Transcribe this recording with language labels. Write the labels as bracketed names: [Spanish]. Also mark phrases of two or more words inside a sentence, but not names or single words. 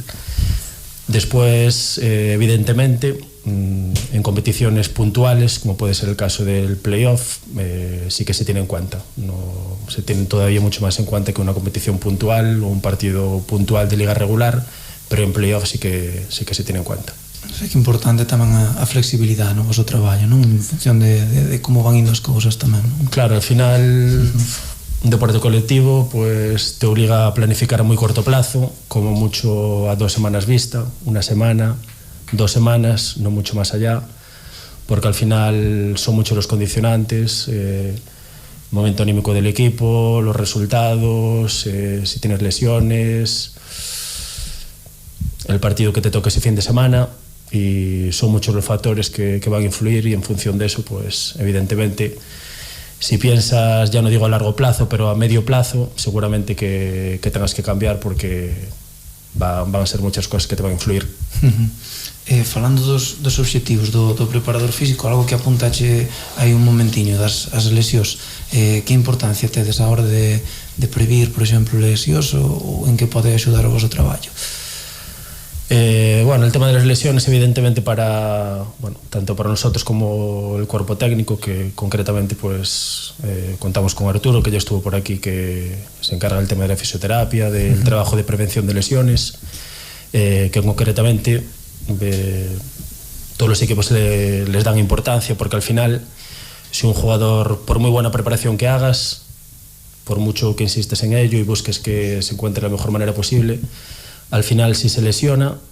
[Spanish] Después, evidentemente, en competiciones puntuales, como puede ser el caso del playoff, sí que se tiene en cuenta. No se tiene todavía mucho más en cuenta que una competición puntual o un partido puntual de liga regular, pero en playoff sí que se tiene en cuenta. [Galician] É que importante tamén a flexibilidade no vosso traballo, non? En función de como van indo as cousas tamén, non? [Spanish] Claro, al final un deporte colectivo pues te obliga a planificar a muy corto plazo, como mucho a 2 semanas vista, una semana, 2 semanas, no mucho más allá, porque al final son muchos los condicionantes, momento anímico del equipo, los resultados, si tienes lesiones, el partido que te toque ese fin de semana, y son muchos los factores que van a influir, y en función de eso, pues evidentemente, si piensas, ya no digo a largo plazo, pero a medio plazo, seguramente que tengas que cambiar, porque van a ser muchas cosas que te van a influir. [Galician] Falando dos obxectivos do preparador físico, algo que apuntache hai un momentiño das lesións, que importancia tedes a hora de previr, por exemplo, lesións, ou en que pode axudar o vosso traballo? [Spanish] Bueno, el tema de las lesiones, evidentemente, tanto para nosotros como el cuerpo técnico, que concretamente pues contamos con Arturo, que ya estuvo por aquí, que se encarga del tema de la fisioterapia, del trabajo de prevención de lesiones, que concretamente todos los equipos les dan importancia, porque al final, si un jugador, por muy buena preparación que hagas, por mucho que insistes en ello y busques que se encuentre de la mejor manera posible, al final, si se lesiona,